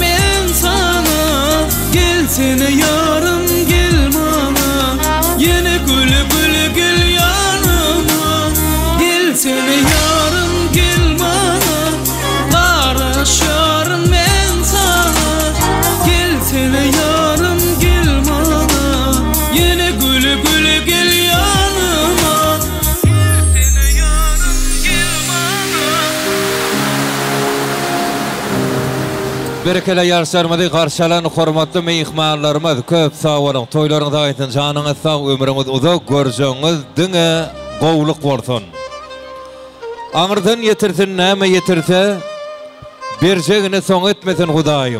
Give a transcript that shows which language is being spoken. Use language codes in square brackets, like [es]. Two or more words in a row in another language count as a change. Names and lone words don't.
[tr] men sana Gel sene yarın gel mana Yine güle güle gel yanıma Gel sene yarın gel mana Karış yarın men sana Gel sene yarın gel mana Yine güle güle gel yanıma Gel sene yarın gel mana [tk] Berekele yarşarmady garşalan hormatly mehmanlarymyz köp sag bolun. Toýlaryňyz aýtyn, janyňyz sag, ömrüňiz uzak, görjeňiz diňe gowluk bolsun. Aňyrdan yetirsin, näme yetirse berjegini soň etmesin Hudaýym.